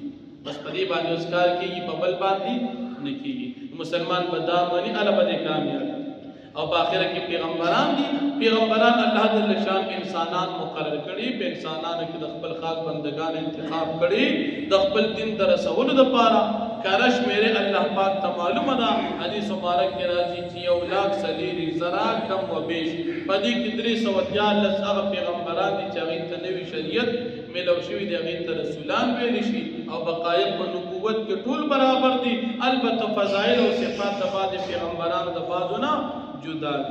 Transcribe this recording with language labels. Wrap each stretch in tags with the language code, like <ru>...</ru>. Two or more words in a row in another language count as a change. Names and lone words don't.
<ps>بس په دې باندې اوس کار کېږي، په بل باندې نه کېږي. مسلمان به دا مني الله به کامیاب. او په آخرت کې پیغمبران دي. پیغمبران</ps> <ar>الله جل شان</ar> <ps>انسانان مقرر کړي، په انسانانو کې د خپل خاص بندگان انتخاب کړي د خپل دین در رسولو لپاره. کارش میرے اللہ پاک ته معلومه ده حدیث مبارک کې راځي چې 1,40,000 کم و بیش پدې کې 314 هغه پیغمبران دي چې هغه ته نوې شریعت ملو شوی دی، هغه ته رسولان ویل شي او بقایت په نبوت کې ټول برابر دي. البته فضایل او صفات د بعض پیغمبرانو د بعضو نه جدا دي.</ps>